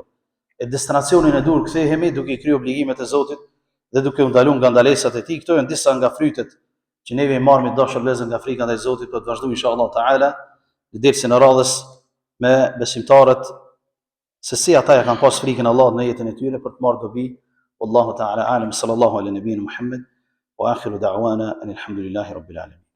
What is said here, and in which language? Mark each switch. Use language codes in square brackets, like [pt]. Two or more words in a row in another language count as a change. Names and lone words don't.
[sq] E destinacionin e duhur kthehemi duke I kryer obligimet e Zotit dhe duke u ndaluar nga ndalesat e tij. Këto janë disa nga frytet që neve I marrim dashur vëllezër nga frika ndaj Zotit, do të vazhdojmë [ar] إن شاء الله تعالى [sq] në dersin e radhës me besimtarët se si ata ja kanë pas frikën e Allahut në jetën e tyre për të marrë dobi. [ar] والله تعالى أعلم صلى الله على نبينا محمد وآخر دعوانا الحمد لله رب العالمين.